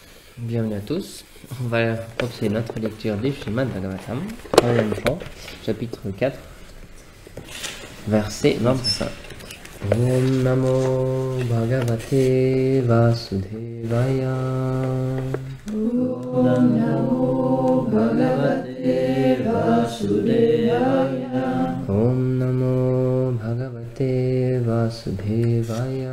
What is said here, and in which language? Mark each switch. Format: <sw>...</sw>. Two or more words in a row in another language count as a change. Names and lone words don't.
<fr>Bienvenue à tous. On va continuer notre lecture du Srimad Bhagavatam, troisième chant, chapitre 4, verset 25.</fr> <sa>Om Namo Bhagavate Vasudevaya. Om Namo Bhagavate Vasudevaya. Om Namo Bhagavate Vasudevaya.</sa>